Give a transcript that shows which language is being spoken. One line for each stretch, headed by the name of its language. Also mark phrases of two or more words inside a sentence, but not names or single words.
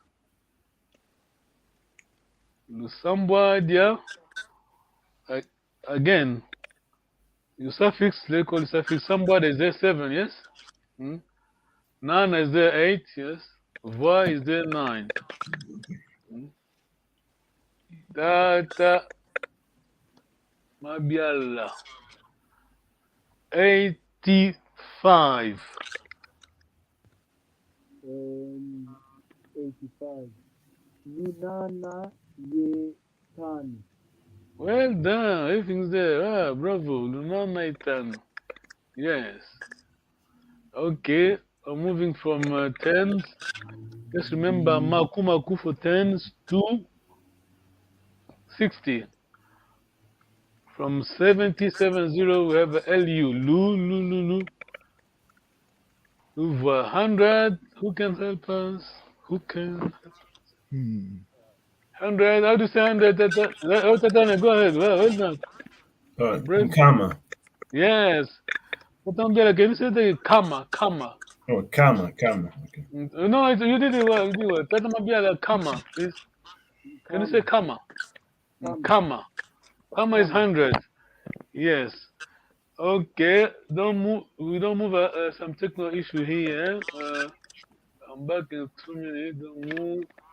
Kongo: Lusambwa dia.
English: Again, your suffix, they call it suffix. Somebody is there 7, yes? Nana is there 8, yes? Voi is there 9. Tata Mabiala. 85. 85.
Kongo: Lunana ye tani.
English: Well done, everything's there. Ah, bravo.
Kongo: Lunana Itano.
English: Yes. Okay, moving from 10s. Just remember
Kongo: Maku Maku
English: for 10s to 60. From 70, 70, we have LU. Lu, Lu, Lu, Lu. We've 100. Who can help us? Who can? 100. How do you say 100? Oh, Tatana, go ahead. Well done. Brave. Kama. Yes. Tatambela, can you say the kama, kama? Oh, kama. Okay. No, you did it well. You did it well. Tatambela, kama, please. Can you say kama? Kama. Kama is 100. Yes. Okay. Don't move. We don't move. Some technical issue here. I'm back in 2 minutes. Don't move.